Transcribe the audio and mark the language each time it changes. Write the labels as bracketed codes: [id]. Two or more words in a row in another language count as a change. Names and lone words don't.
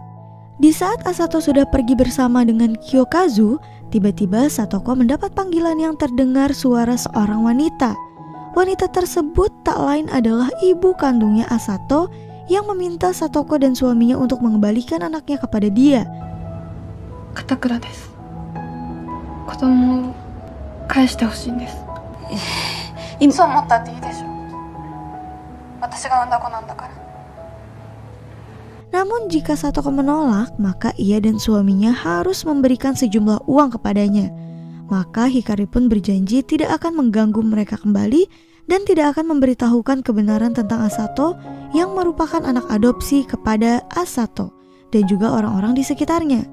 [id] Di saat Asato sudah pergi bersama dengan Kiyokazu, tiba-tiba Satoko mendapat panggilan yang terdengar suara seorang wanita. Wanita tersebut tak lain adalah ibu kandungnya Asato yang meminta Satoko dan suaminya untuk mengembalikan anaknya kepada dia. [ja] 片倉です. 子供返してほしいです. そう思ったっていいでしょ。私が産んだ子なんだから. [id] Namun jika Satoko menolak, maka ia dan suaminya harus memberikan sejumlah uang kepadanya. Maka Hikari pun berjanji tidak akan mengganggu mereka kembali dan tidak akan memberitahukan kebenaran tentang Asato yang merupakan anak adopsi kepada Asato dan juga orang-orang di sekitarnya.